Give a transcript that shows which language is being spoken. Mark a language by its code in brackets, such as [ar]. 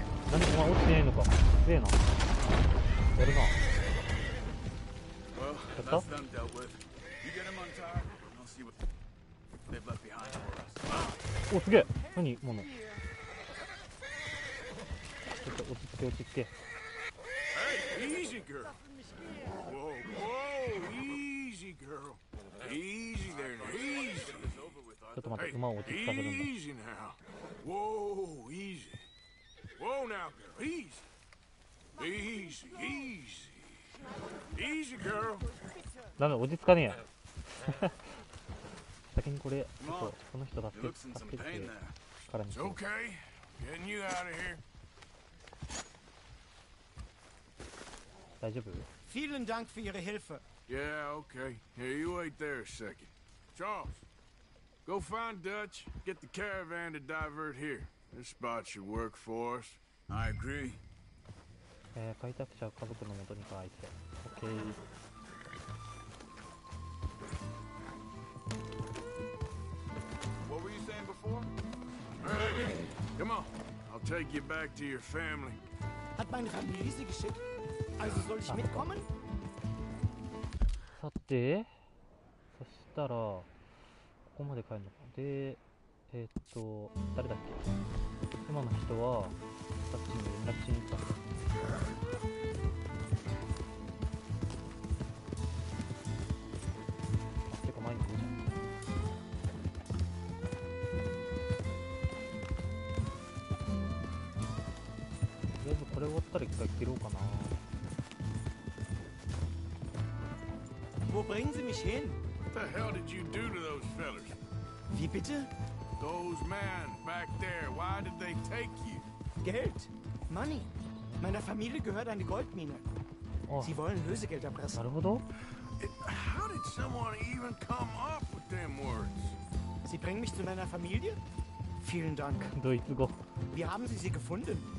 [ja] なんでお前落ちてないのか。すげえな。やるな。 [en] Well, that's them dealt with. You get them untied, and I'll see what they've left behind for us. [ja] お、すげえ。何もの。ちょっと落ち着け落ち着け。 [en] Hey, easy, girl. Whoa, whoa, easy, girl. Easy there, easy. [ja] ちょっと待って、馬を落ち着かせるんだ。 [en] Easy now. Whoa, easy. Whoa now, girl, easy. Easy, easy. Easy, girl. [ja] ダメ、落ち着かねえや。先にこれ、ちょっとこの人助けてからにし [en] It's [ja] よう。 [en] okay. Getting you out of here. [ja] 大丈夫？ [de] Vielen Dank für Ihre Hilfe. [en] Yeah, okay. Here, you wait there a second. Charles, go find Dutch. Get the caravan to divert here. This spot should work for us. I agree. [ja] 開拓者は家族の元に帰って。オッケー。 [en] What were you saying before? Come on. I'll take you back to your family. [de] Hat meine Familie Sie geschickt? Also soll ich mitkommen? [ja] さて、そしたらここまで帰るのか。で、誰だっけ？今の人はさっきに連絡しに行ったんだ。あ、てか前にいるじゃん。とりあえずこれ終わったら一回切ろうかな。 [de] Wo bringen Sie mich hin? [en] What the hell did you do to those fellers? [de] Wie bitte? [en] Those men back there, why did they take you? [de] Geld. Money. Meiner Familie gehört eine Goldmine. [en] Oh. [de] Sie wollen Lösegeld [ja] な [de] erpressen. [ja] るほど。 [en] How did someone even come up with them words? [de] Sie bringen mich zu meiner Familie? Vielen Dank. [ja] ドイツ語。 [de] Wie haben Sie sie gefunden?